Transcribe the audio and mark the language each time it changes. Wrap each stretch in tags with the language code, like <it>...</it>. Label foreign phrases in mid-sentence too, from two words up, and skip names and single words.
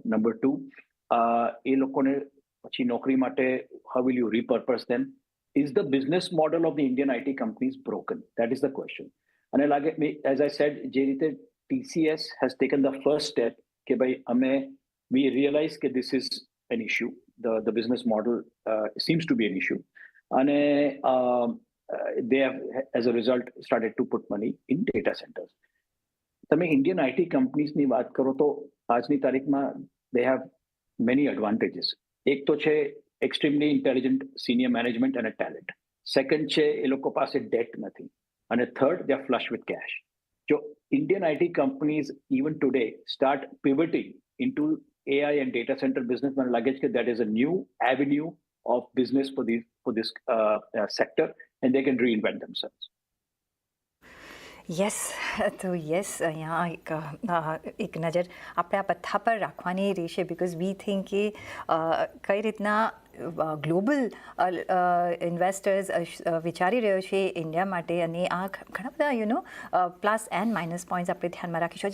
<gu>નંબર 2, એ લોકોને પછી નોકરી માટે</gu> <en>how will you repurpose them? Is the business model of the Indian IT companies broken? That is the question.</en> <gu>અને લાગે,</gu> <en>as I said,</en> <gu>જે રીતે</gu> <en>TCS has taken the first step</en> <gu>કે ભાઈ</gu> <en>we realise કે this is an issue, the business model seems to be an issue, અને they have as a result started to put money in data centers.</en> <gu>તમે ઇન્ડિયન આઈટી કંપનીઝની વાત કરો તો આજની તારીખમાં</gu> <en>they have many advantages.</en> <gu>એક તો છે</gu> <en>extremely intelligent senior management</en> <gu>અને ટેલેન્ટ. સેકન્ડ છે એ લોકો પાસે ડેટ નથી. અને થર્ડ,</gu> <en>they are flush with cash. જો Indian IT companies even today start pivoting into AI and data center business,</en> <gu>મને લાગે છે કે</gu> <en>that is a new avenue of business for this sector, and they can reinvent themselves.</en> <gu>યસ, તો યસ, અહીંયા એક નજર આપણે આ પથ્થા પર રાખવાની રહેશે.</gu> <en>because we think</en> <gu>કે કઈ રીતના</gu> <en>global investors</en> <gu>વિચારી રહ્યો છે ઇન્ડિયા માટે, અને આ ઘણા બધા</gu> <en>plus and minus points</en> <gu>આપણે ધ્યાનમાં રાખીશું.</gu>